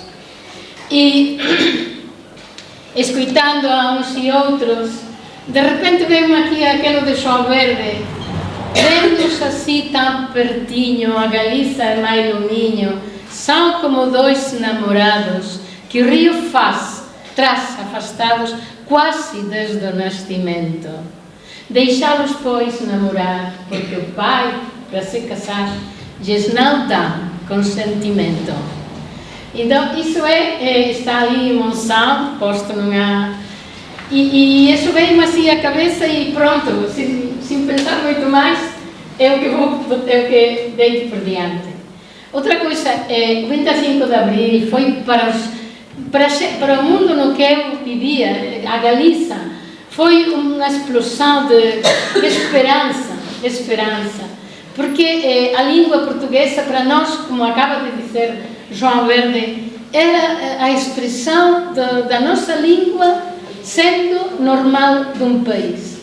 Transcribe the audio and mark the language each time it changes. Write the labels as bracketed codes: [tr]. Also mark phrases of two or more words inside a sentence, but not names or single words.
[gl] E, escoitando a uns e outros, de repente vemos aquí aquelo de Xoán Verde, vendos así tan pertiño, a Galiza e máis lumiño, son como dois namorados que o río faz, tras afastados, quasi desde o nascimento. Deixalos, pois, namorar, porque o pai, para se casar, lles non dá consentimento. [pt] Então, iso está ali em Monsanto, posto nunha... E isso veio-me assim à cabeça e pronto, sem pensar muito mais, é o que deito por diante. Outra coisa, o 25 de abril foi para o mundo no que eu vivia, a Galiza, foi uma explosão de esperança, porque a língua portuguesa para nós, como acaba de dizer Xoán Verde, era a expressão da nossa língua sendo normal de um país.